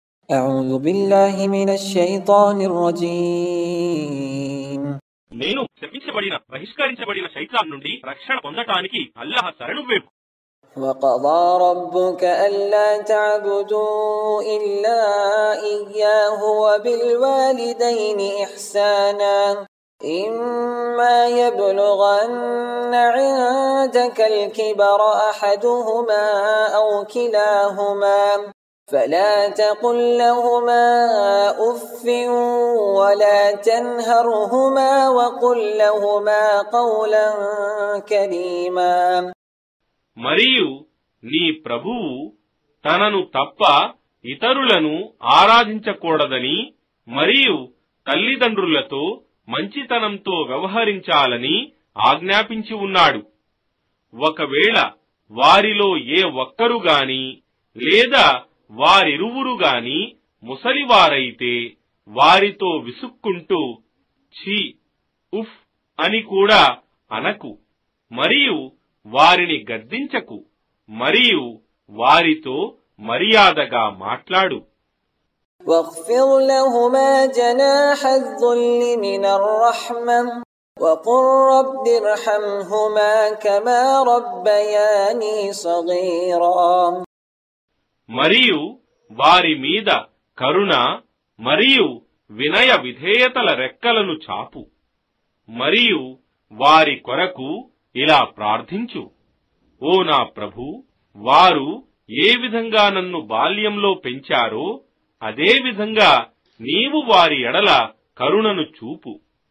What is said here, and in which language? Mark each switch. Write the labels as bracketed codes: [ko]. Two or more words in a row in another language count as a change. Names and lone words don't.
[ar] أعوذ بالله من الشيطان الرجيم [te] నేను శపించబడిన బహిష్కరించబడిన శైతాన్ నుండి రక్షణ పొందటానికి అల్లాహ్ శరణు వేపు. [ar] وقضى ربك ألا تعبدوا إلا إياه وبالوالدين إحسانا إما يبلغن عندك الكبر أحدهما أو كلاهما فلا تقل لهما أف ولا تنهرهما وقل لهما قولا كريما. [te] మరియు నీ ప్రభువు తనను తప్ప ఇతరులను ఆరాధించకూడదని మరియు తల్లిదండ్రులతో మంచితనంతో వ్యవహరించాలని ఆజ్ఞాపించి ఉన్నాడు. ఒకవేళ వారిలో ఏ ఒక్కరు గాని లేదా వారిరువురు గాని ముసలివారైతే వారితో విసుక్కుంటూ ఛీ ఉఫ్ అని కూడా అనకు, మరియు వారిని గద్దించకు, మరియు వారితో మర్యాదగా మాట్లాడు. [ar] واخفض لهما جناح الذل من الرحمة وقل رب ارحمهما كما ربياني صغيرا. [te] మరియు వారి మీద కరుణ మరియు వినయ విధేయతల రెక్కలను చాపు, మరియు వారి కొరకు ఇలా ప్రార్థించు, ఓ నా ప్రభూ, వారు ఏ విధంగా నన్ను బాల్యంలో పెంచారో అదే విధంగా నీవు వారి ఎడల కరుణను చూపు.